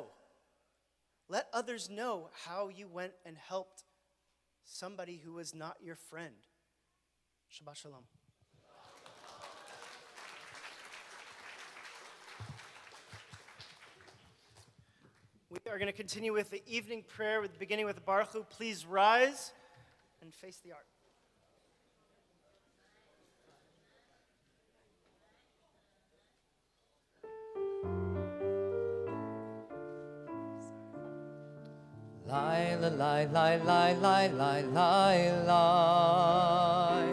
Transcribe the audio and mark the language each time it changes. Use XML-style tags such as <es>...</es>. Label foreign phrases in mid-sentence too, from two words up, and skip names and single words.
<en>Let others know how you went and helped somebody who was not your friend.</en> <he>Shabbat Shalom.</he> <en>We are going to continue with the evening prayer, beginning with the</en> <he>Baruch Hu.</he> <en>Please rise and face the ark. Lie, lie, lie, lie, lie, lie, lie, lie, lie.</en>